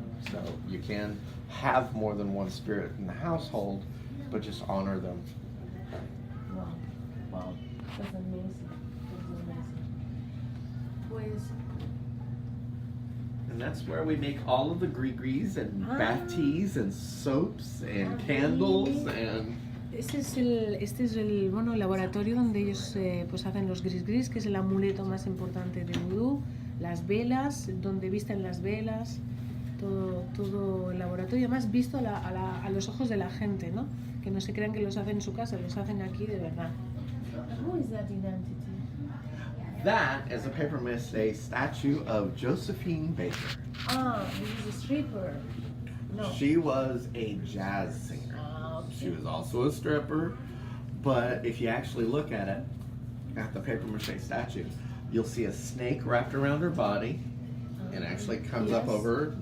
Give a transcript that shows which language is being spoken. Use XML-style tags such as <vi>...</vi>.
<en>So you can have more than one spirit in the household, but just honor them. Wow. Wow. That's amazing. That's amazing. Pues, And that's where we make all of the gris-gris and bath teas and soaps and candles and...</en> <es>Este es el laboratorio donde ellos pues hacen los gris-gris, que es el amuleto más importante de vudú, las velas, donde visten las velas, todo el laboratorio, además visto a los ojos de la gente, ¿no? Que no se crean que los hacen en su casa, los hacen aquí de verdad.</es> <en>Who is that identity? That is a paper mache statue of Josephine Baker. Ah, this is a stripper. No. She was a jazz singer. She was also a stripper, but if you actually look at it, at the paper mache statue, you'll see a snake wrapped around her body, and actually comes up over her.</en>